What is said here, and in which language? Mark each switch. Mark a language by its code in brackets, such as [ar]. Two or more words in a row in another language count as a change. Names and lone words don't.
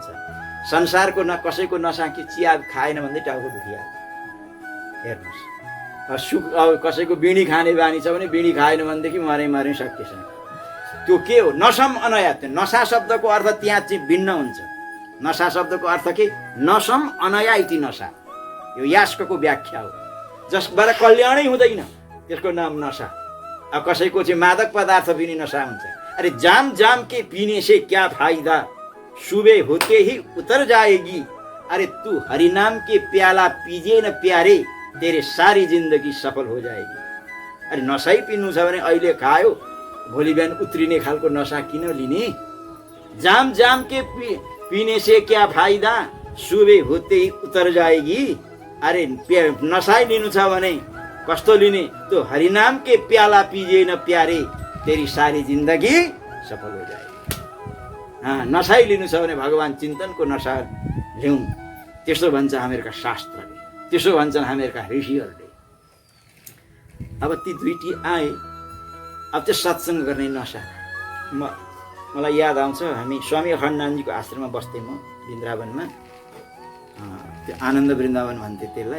[ne] संसारको कसैको नसा कि चिया खाएन भने टाउको दुखिहाल्छ। हेर्नुहोस्, अब कसैको बिडी खाने बानी छ भने बिडी खाएन भनेदेखि मरै शक्य छैन। त्यो के हो? [sa] नसम अनया। [ne] नशा शब्दको अर्थ त्यहाँ चाहिँ भिन्न हुन्छ। नशा शब्दको अर्थ के? [sa] नसम अनया इति नशा। [ne] यो यास्कको व्याख्या हो। जसबाट कल्याणै हुँदैन त्यसको नाम नशा। अब कसैको चाहिँ मादक पदार्थ पिने नशा हुन्छ। [hi] अरे जाम के पीने से क्या फायदा, सुबह होते ही उतर जाएगी। अरे तू हरिनाम के प्याला पीजे न प्यारे, तेरे सारी जिंदगी सफल हो जाएगी। [ne] अरे नशा पिन्नु छ भने अहिले खायो, भोलि बिहान उत्रिने खालको नशा किन लिने? [hi] जाम के पीने से क्या फायदा, सुबह होते ही उतर जाएगी। [ne] अरे नशा लिनु छ भने कस्तो लिने? [hi] तो हरिनाम के प्याला पीजे न प्यारे, तेरी सारी जिंदगी सफल हो जाए। [ne] नशा लिनु छ भने भगवान चिन्तनको नशा लिउँ, त्यसो भन्छ हामीहरूका शास्त्रले, त्यसो भन्छन् हामीहरूका ऋषिहरूले। अब ती दुईटी आए, अब त्यो सत्सङ्ग गर्ने नशा। मलाई याद आउँछ, हामी स्वामी अखण्डानन्दजीको आश्रममा बस्थेँ म वृन्दावनमा, त्यो आनन्द वृन्दावन भन्थे त्यसलाई।